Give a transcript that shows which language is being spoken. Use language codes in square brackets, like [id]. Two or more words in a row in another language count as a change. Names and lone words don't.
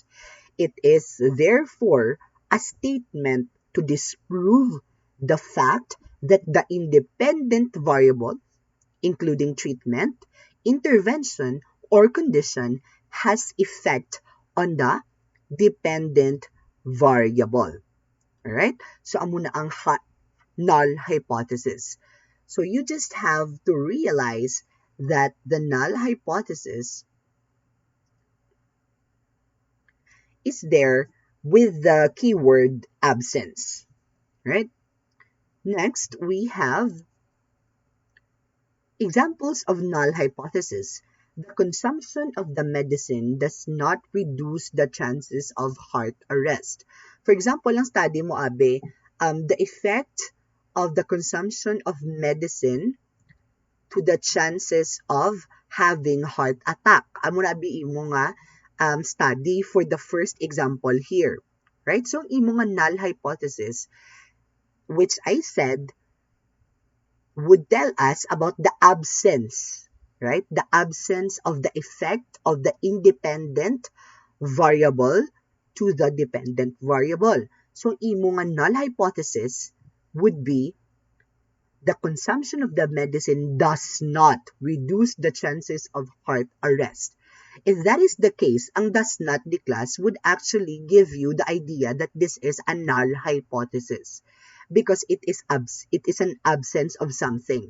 [en] It is therefore a statement to disprove the fact that the independent variable, including treatment, intervention, or condition, has effect on the dependent variable. Alright? So, [hil] amo na ang null hypothesis. [en] So, you just have to realize that the null hypothesis is there with the keyword absence. Right? Next, we have examples of null hypothesis. The consumption of the medicine does not reduce the chances of heart arrest. For example, [hil] ang study mo, Abe, [en] the effect of the consumption of medicine to the chances of having heart attack. [hil] Amo na abi imo nga [en] study for the first example here. Right? So, [hil] imo nga [en] null hypothesis, which I said, would tell us about the absence, right? The absence of the effect of the independent variable to the dependent variable. So, [hil] imo nga [en] null hypothesis would be the consumption of the medicine does not reduce the chances of heart arrest. If that is the case, ang does not the class would actually give you the idea that this is a null hypothesis, because it is an absence of something.